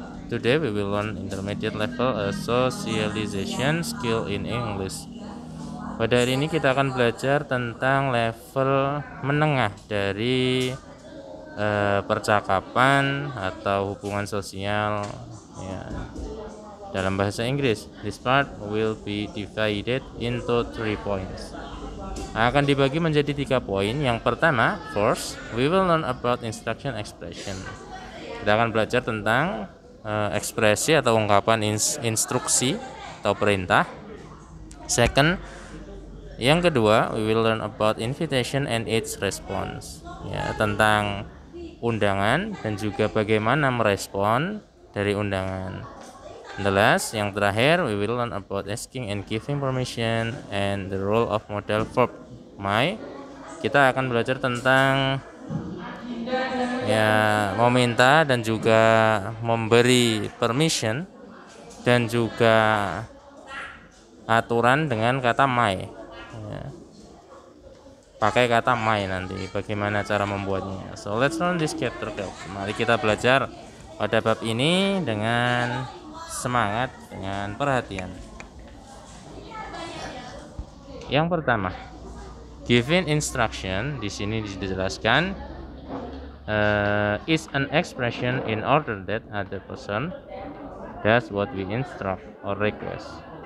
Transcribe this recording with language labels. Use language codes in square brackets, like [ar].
[en] Today we will learn intermediate level socialization skill in English. [id] Pada hari ini kita akan belajar tentang level menengah dari percakapan atau hubungan sosial ya, dalam bahasa Inggris. [en] This part will be divided into 3 points. [id] Akan dibagi menjadi 3 poin. Yang pertama, [en] first, we will learn about instruction expression. [id] Kita akan belajar tentang ekspresi atau ungkapan instruksi atau perintah. [en] Second, [id] yang kedua, [en] we will learn about invitation and its response. [id] Ya, tentang undangan dan juga bagaimana merespon dari undangan. [en] The last, [id] yang terakhir, [en] we will learn about asking and giving permission and the role of modal verb my. [id] Kita akan belajar tentang ya meminta dan juga memberi permission dan juga aturan dengan kata my ya. Pakai kata my nanti bagaimana cara membuatnya. [en] So let's learn this chapter. [id] Mari kita belajar pada bab ini dengan semangat, dengan perhatian. Yang pertama, [en] giving instruction [id] di sini dijelaskan [en] is an expression in order that other person does what we instruct or request.